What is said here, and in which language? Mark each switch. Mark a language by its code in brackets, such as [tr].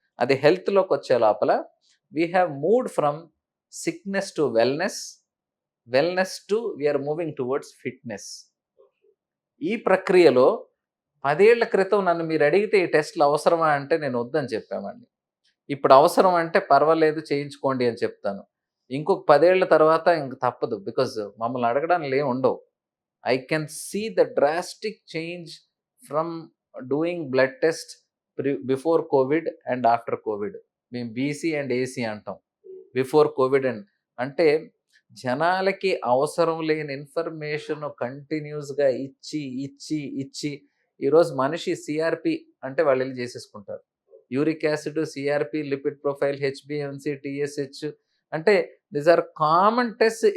[te] అది హెల్త్‌లోకొచ్చే లోపల [en] We have moved from sickness to wellness, wellness to we are moving towards fitness. [te] ఈ ప్రక్రియలో 10 ఏళ్ల క్రితం నన్ను మీరడిగితే ఈ టెస్ట్‌లు అవసరమా అంటే నేను వద్దని చెప్పామండి. ఇప్పుడు అవసరం అంటే పర్వాలేదు చేయించుకోండి అని చెప్తాను. ఇంకొక 10 ఏళ్ల తర్వాత ఇంక తప్పదు. బికాజ్ మమ్మల్ని అడగడానికి ఏముండవు. [en] I can see the drastic change from doing blood test before COVID and after COVID. [te] మేము బీసీ అండ్ ఏసీ అంటాం. బిఫోర్ కోవిడ్ అండ్ అంటే జనాలకి అవసరం లేని ఇన్ఫర్మేషన్ కంటిన్యూస్‌గా ఇచ్చి, ఇచ్చి, ఇచ్చి ఈరోజు మనిషి సీఆర్‌పీ అంటే వాళ్ళెళ్లి చేసేసుకుంటారు. Uric acid, CRP, lipid profile, హెచ్‌బీఎవన్సీ, TSH అంటే [en] These are common tests.